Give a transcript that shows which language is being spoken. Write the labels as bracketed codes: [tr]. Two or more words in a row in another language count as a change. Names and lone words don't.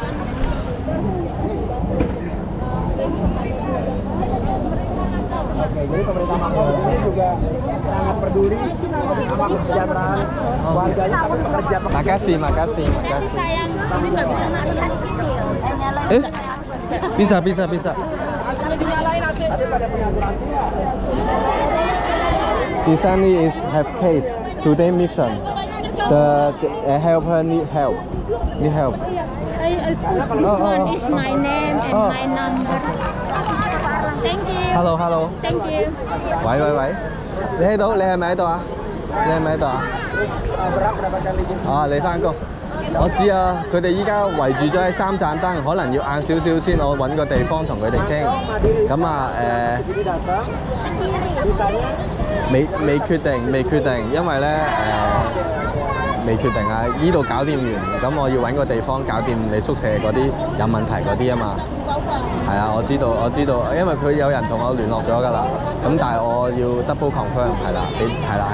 [id] Oke, jadi pemerintah Makau di sini juga sangat peduli sama kesejahteraan warganya, tapi pekerja-pekerja. Makasih makasih makasih. Ini nggak bisa dicicil. Eh? Bisa bisa bisa. Tapi pada punya asuransi ya. [en] This one is have case today mission. The helper need help. Need help. I put this one is my name and Oh. my number. Thank you. Hello hello。 Thank you. [yue] 喂喂喂，你喺度？你係咪喺度啊？你係咪喺度啊？ [id] Berapa mendapatkan izin? [yue] 啊，你翻工。我知啊，佢哋依家圍住咗喺3盞燈，可能要晏少少先，我揾個地方同佢哋傾。咁啊 [id] Jadi datang, sisanya [yue] 未決定，未決定，因為咧未決定啊！依度搞掂完，咁我要揾個地方搞掂你宿舍嗰啲有問題嗰啲啊嘛。係啊，我知道，因為佢有人同我聯絡咗㗎啦。咁但係我要 [en] double confirm [yue] 係啦，係啦。